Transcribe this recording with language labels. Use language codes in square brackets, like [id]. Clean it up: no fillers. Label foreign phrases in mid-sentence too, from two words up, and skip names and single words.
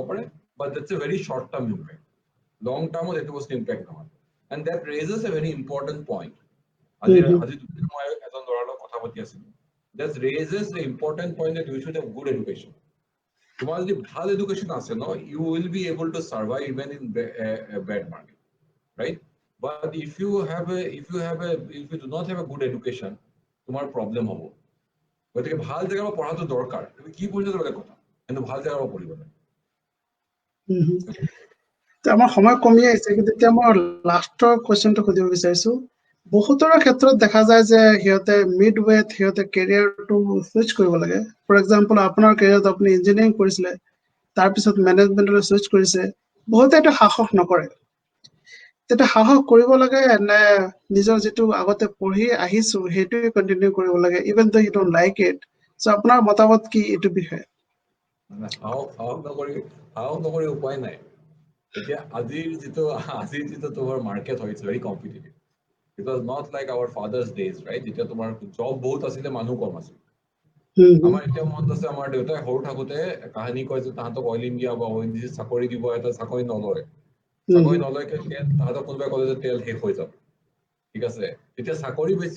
[en] পাৰে but that's a very short term impact long term [as] এইটো বস্তু ইম্পেক্ট নহয় [en] and that raises a very important point [as] আজি মই এজন ল'ৰাৰ লগত কথা পাতি আছিলোঁ [en] that raises the important point that you should have good education [as] তোমাৰ যদি ভাল এডুকেশ্যন আছে [en] now you will be able to survive even in bad market right but if you do not have a good education [as] তোমার প্রবলেম হবো গতিকে ভাল জায়গায় পড়াটো দরকার তুমি কি পড়িছো বেলেগ কথা কিন্তু ভাল জায়গায় পড়িব লাগে আমাৰ সময় কমি আহিছে কিন্তু এতিয়া মই লাষ্টৰ কোৱেশ্চনটো সুধিব বিচাৰিছো বহুতৰ ক্ষেত্ৰত দেখা যায় যে সিহঁতে [en] mid way [as] সিহঁতে কেৰিয়াৰটো সুইচ কৰিব লাগে [en] for example [as] আপোনাৰ কেৰিয়াৰত আপুনি ইঞ্জিনিয়াৰিং কৰিছিলে তাৰপিছত মেনেজমেণ্টলৈ সুইচ কৰিছে বহুতে এইটো সাহস নকৰে তেতিয়া সাহস কৰিব লাগে নে নিজৰ যিটো আগতে পঢ়ি আহিছো সেইটোৱে কণ্টিনিউ কৰিব লাগে [en] even though you don't like it [as] চ' আপোনাৰ মতামত কি এইটো বিষয়ে সাহস নকৰি উপায় নাই এতিয়া আজিৰ যিটো তোমাৰ মাৰ্কেট হয় [en] it's very competitive it was not like our fathers' days right [as] যেতিয়া তোমাৰ জব বহুত আছিলে মানুহ কম আছিল আমাৰ এতিয়া মনত আছে আমাৰ দেউতাই সৰু থাকোতে কাহিনী কয় যে তাহাঁতক অইল ইণ্ডিয়া বা ONGC চাকৰি দিব এটা চাকৰি নলয় তাহাঁতক কোনোবাই ক'লে যে তেল শেষ হৈ যাব ঠিক আছে তেতিয়া চাকৰি বেছি